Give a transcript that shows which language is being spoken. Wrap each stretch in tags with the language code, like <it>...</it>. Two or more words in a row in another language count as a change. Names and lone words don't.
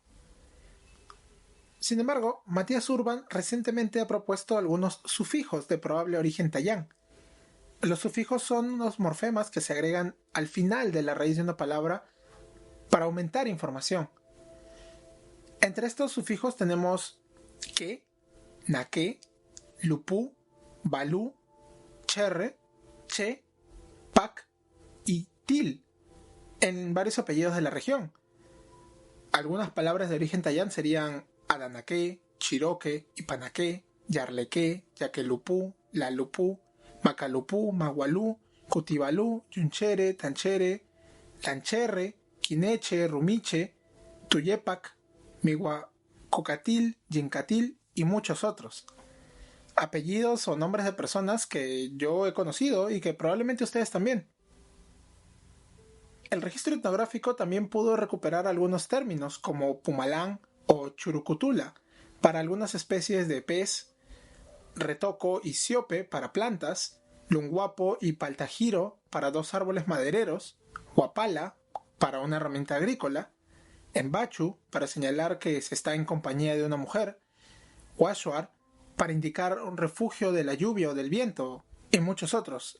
<es>Sin embargo, Matías Urban recientemente ha propuesto algunos sufijos de probable origen tayán. Los sufijos son unos morfemas que se agregan al final de la raíz de una palabra para aumentar información. Entre estos sufijos tenemos que, naque, lupú, balú, cherre, che, pac y til en varios apellidos de la región. Algunas palabras de origen tayán serían adanaque, chiroque, ipanaque, yarleque, yaquelupú, lalupú, macalupú, magualú, cutibalú, yunchere, tanchere, lancherre, quineche, rumiche, tuyepac, mihuacocatil, yincatil y muchos otros. Apellidos o nombres de personas que yo he conocido y que probablemente ustedes también. El registro etnográfico también pudo recuperar algunos términos como pumalán o churucutula para algunas especies de pez, retoco y siope para plantas, lunguapo y paltajiro para dos árboles madereros, huapala para una herramienta agrícola, embachu para señalar que se está en compañía de una mujer, huashuar para indicar un refugio de la lluvia o del viento, y muchos otros.</es>